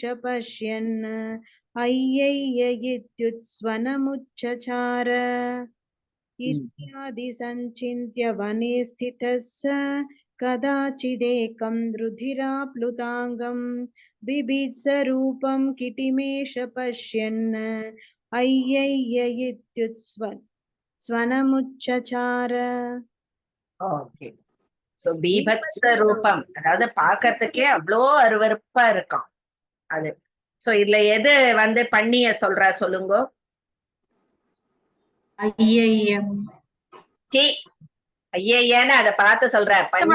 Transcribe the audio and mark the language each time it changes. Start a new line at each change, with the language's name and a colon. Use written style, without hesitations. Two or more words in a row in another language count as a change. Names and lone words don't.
Sanskrit: पश्यन् अय्यय्य इत्युत्स्वनमुच्चचार इत्यादि सञ्चिन्त्य वने स्थितः स कदाचिदेकं रुधिराप्लुताङ्गं बिभीत्सरूपं किटिमेष पश्यन् अय्यय्य इत्युत्स्वनमुच्चचार.
Tamil: ஓகே. சோ பீபத்ஸ ரூபம், அதாவது பாக்கிறதுக்கே அவ்வளோ அருவருப்பா இருக்கும் அது. சோ இதுல எது வந்து பண்ணிய சொல்றா சொல்லுங்க. சி ஐயன்னு அத பார்த்து சொல்ற பண்ணி